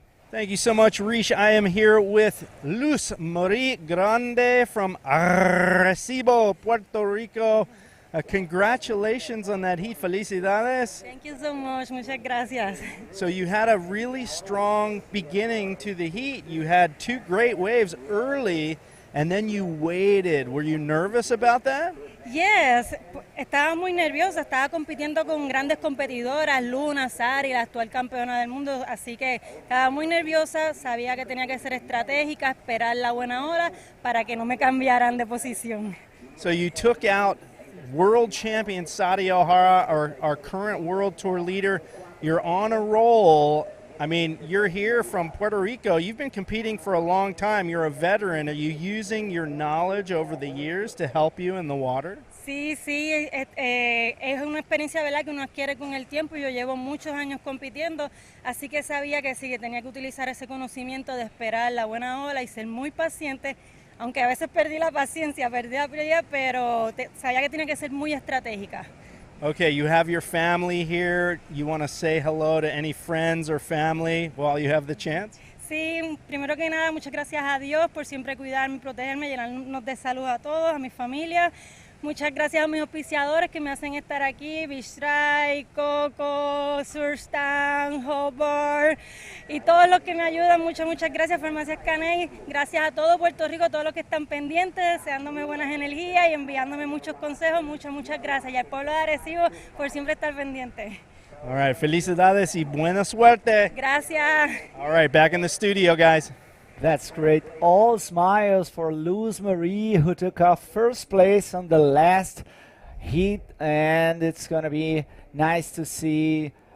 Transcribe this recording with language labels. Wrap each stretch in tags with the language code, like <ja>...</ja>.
<en>Thank you so much, Rish. I am here with Luz Marie Grande from Arecibo, Puerto Rico. Congratulations on that heat.</en> <es>Felicidades.</es> <en>Thank you so much.</en> <es>Muchas gracias.</es> <en>So you had a really strong beginning to the heat. You had 2 great waves early, and then you waited. Were you nervous about that?</en> <es>Yes, estaba muy nerviosa, estaba compitiendo con grandes competidoras, Luna, Sari, la actual campeona del mundo, así que estaba muy nerviosa, sabía que tenía que ser estratégica, esperar la buena hora para que no me cambiaran de posición.</es> <en>So you took out world champion Sadia O'Hara, our current world tour leader. You're on a roll. I mean, you're here from Puerto Rico. You've been competing for a long time. You're a veteran. Are you using your knowledge over the years to help you in the water?</en> <es>Sí, sí, es una experiencia, ¿verdad?, que uno adquiere con el tiempo. Yo llevo muchos años compitiendo, así que sabía que sí, que tenía que utilizar ese conocimiento de esperar la buena ola y ser muy paciente, aunque a veces perdí la paciencia, perdí la prioridad, pero sabía que tenía que ser muy estratégica.</es> <en>Okay, you have your family here. You want to say hello to any friends or family while you have the chance?</en> <es>Sí, primero que nada, muchas gracias a Dios por siempre cuidarme, protegerme, llenarnos de salud a todos, a mi familia. Muchas gracias a mis auspiciadores que me hacen estar aquí, Bistray, Coco, Surstan, Hobart y todos los que me ayudan. Muchas gracias, Farmacias Caney. Gracias a todo Puerto Rico, todos los que están pendientes, deseándome buenas energías y enviándome muchos consejos. Muchas gracias. Y al pueblo de Arecibo por siempre estar pendiente.</es> <en>All right,</en> <es>felicidades y buena suerte. Gracias.</es> <en>All right, back in the studio, guys. That's great. All smiles for Luz Marie, who took off first place on the last heat, and it's gonna be nice to see.</en>